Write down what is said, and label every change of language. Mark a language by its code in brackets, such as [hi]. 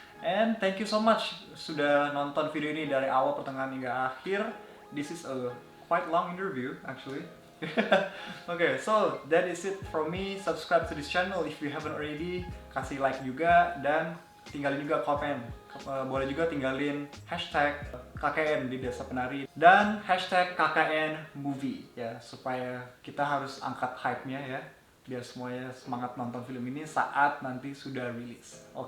[en] And thank you so much [id] sudah nonton video ini dari awal pertengahan hingga akhir. [en] This is a quite long interview actually. So that is it from me. Subscribe to this channel if you haven't already. [id] Kasih like juga dan tinggalin juga komen. Boleh juga tinggalin hashtag KKN di Desa Penari dan hashtag KKN Movie ya, supaya kita harus angkat hype-nya ya, biar semuanya semangat nonton film ini saat nanti sudah rilis.